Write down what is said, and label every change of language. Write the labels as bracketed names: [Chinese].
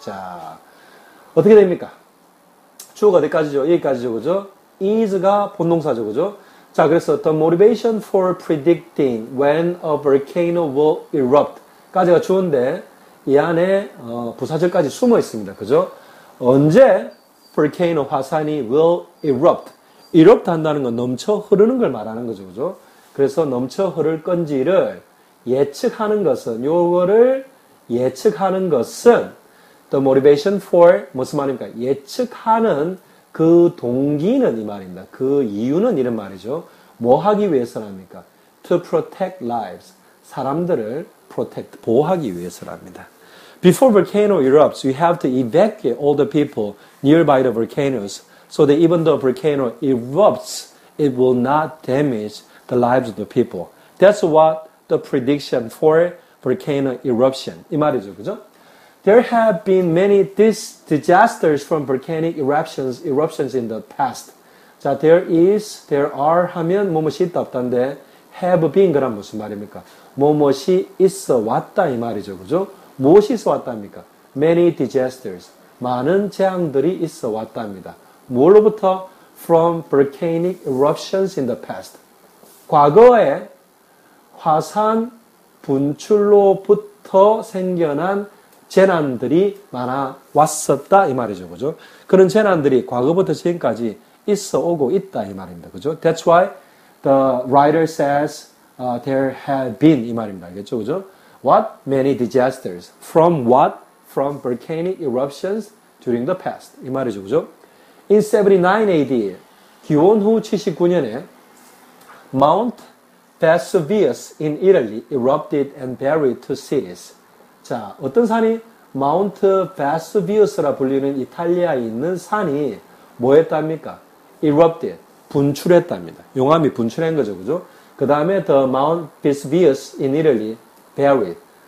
[Korean] 자, 어떻게 됩니까? 주어가 어디까지죠? 여기까지죠, 그죠? is가 본동사죠, 그죠? 자, 그래서 [English] the motivation for predicting when a volcano will erupt [Korean] 까지가 주어인데 이 안에 부사절까지 숨어 있습니다. 그죠? 언제 volcano 화산이 [English] will erupt [Korean] 한다는 건 넘쳐 흐르는 걸 말하는 거죠. 그죠? 그래서 넘쳐 흐를 건지를 예측하는 것은 요거를 예측하는 것은 [English] the motivation for [Korean] 무슨 말입니까? 예측하는 그 동기는 이 말입니다. 그 이유는 이런 말이죠. 뭐 하기 위해서랍니까? [English] To protect lives. [Korean] 사람들을 protect, 보호하기 위해서랍니다. [English] Before volcano erupts, we have to evacuate all the people nearby the volcanoes so that even though volcano erupts, it will not damage the lives of the people. That's what the prediction for volcano eruption. [Korean] 이 말이죠, 그죠? [English] There have been many disasters from volcanic eruptions in the past. [Korean] 자, [English] there are [Korean] 하면 뭐뭐이 있다 없다인데 [English] have been [Korean] 그란 무슨 말입니까? 뭐뭐이 있어 왔다 이 말이죠, 그죠? 무엇이 있어 왔답니까? [English] Many disasters. [Korean] 많은 재앙들이 있어 왔답니다. 뭘로부터? [English] From volcanic eruptions in the past. [Korean] 과거에 화산 분출로부터 생겨난 재난들이 많아 왔었다 이 말이죠, 그죠? 그런 재난들이 과거부터 지금까지 있어 오고 있다 이 말입니다, 그죠? [English] That's why the writer says there have been [Korean] 이 말입니다, 알겠죠, 그죠? [English] What? Many disasters. From what? From volcanic eruptions during the past. [Korean] 이 말이죠. 그죠? [English] In 79 AD, [Korean] 기원 후 79년에 [English] Mount Vesuvius in Italy erupted and buried two cities. [Korean] 자, 어떤 산이 마운트 베수비우스라 불리는 이탈리아에 있는 산이 뭐 했답니까? erupted, 분출했답니다. 용암이 분출한 거죠. 그죠? 그 다음에 [English] the Mount Vesuvius in Italy buried.